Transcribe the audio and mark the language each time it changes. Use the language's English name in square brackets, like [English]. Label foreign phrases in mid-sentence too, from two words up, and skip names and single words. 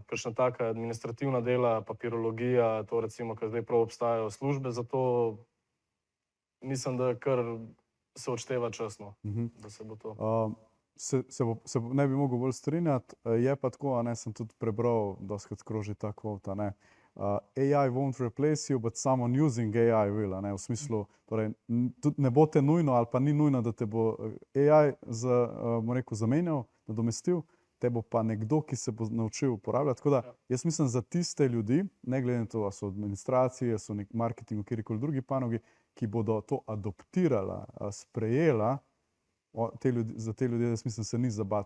[Slovenian] Kakšna taka administrativna dela, papirologija, to recimo, ker zdaj prav obstajajo službe za to, mislim, da kar se odšteva čas, no, da se bo to. Ne bi mogel bolj strinjati, je pa tako, a ne, sem tudi prebral, dostikrat kroži ta kvota, ne. [English] AI won't replace you, but someone using AI will, [Slovenian] a ne, v smislu, torej, tudi ne bo te nujno ali pa ni nujno, da te bo AI bom rekel, zamenjal, nadomestil, te bo pa nekdo, ki se bo naučil uporabljati. Tako da jaz mislim za tiste ljudi, ne glede na to, a so v administraciji, a so nek marketing v kjerikoli drugi panogi, ki bodo to adoptirala, sprejela, za te ljudi, jaz mislim, se ni za bati.